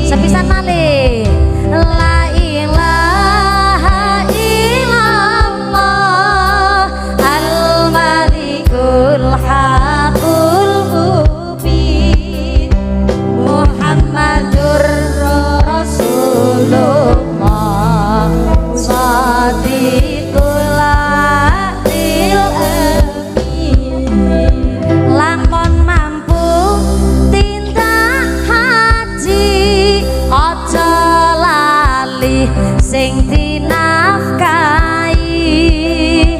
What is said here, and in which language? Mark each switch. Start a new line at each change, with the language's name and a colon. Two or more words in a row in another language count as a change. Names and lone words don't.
Javanese: Sepisan malih
Arabic: لا إله إلا الله الملك الحق المبين محمد رسول الله صادق الوعد الأمين.
Javanese: Lamun mampu tindak haji aja lali sing dinafkahi.